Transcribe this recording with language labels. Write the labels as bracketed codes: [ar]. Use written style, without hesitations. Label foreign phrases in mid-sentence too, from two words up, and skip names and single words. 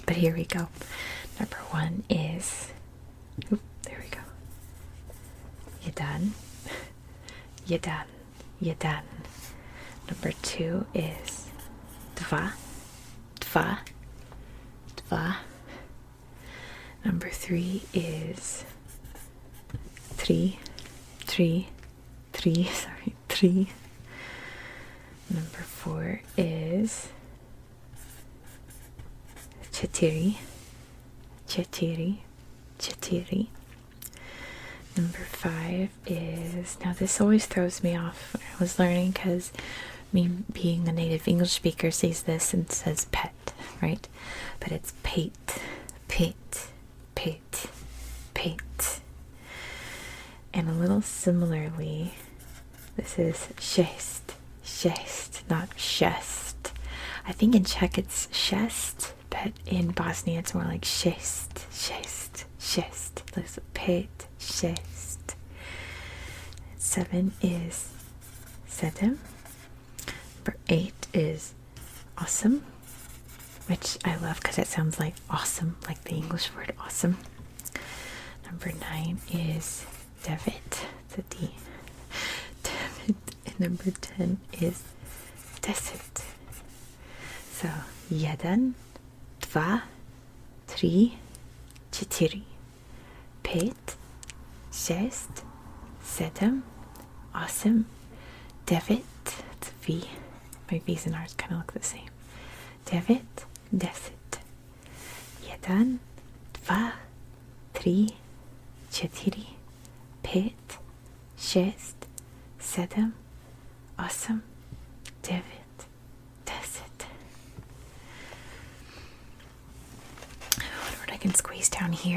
[en] But here we go. Number 1 is, there we go. [cs] Jeden. Jeden. Jeden. [en] Number 2 is dva. [cs] Dva. Dva. [en] Number 3 is tri. [cs] Tri. Tri. Sorry. Tri. [en] Number 4 is čtyři. [cs] Čtyři. Čtyři. [en] Number 5 is, now this always throws me off when I was learning because me being a native English speaker sees this and says pet, right? But it's [cs] pate, pate, pate, pate. [en] And a little similarly, this is [cs] šest, šest, [en] not šest. I think in Czech it's šest, but in Bosnia it's more like [cs] šest, šest, šest. [en] There's a [cs] pate, šest. [en] 7 is sedem. Number 8 is awesome, which I love because it sounds like awesome, like the English word awesome. Number 9 is devet. It's a D. Devet. And number 10 is deset. So, [cs] jeden, dva, tri, čtyři, pět, šest, sedem, osm, devet. [en] It's a V. My V's and R's kind of look the same. [cs] Devet, deset. Jeden, dva, tri, čtyři, pět, šest, sedem, osm, devet, deset. [en] I wonder what I can squeeze down here.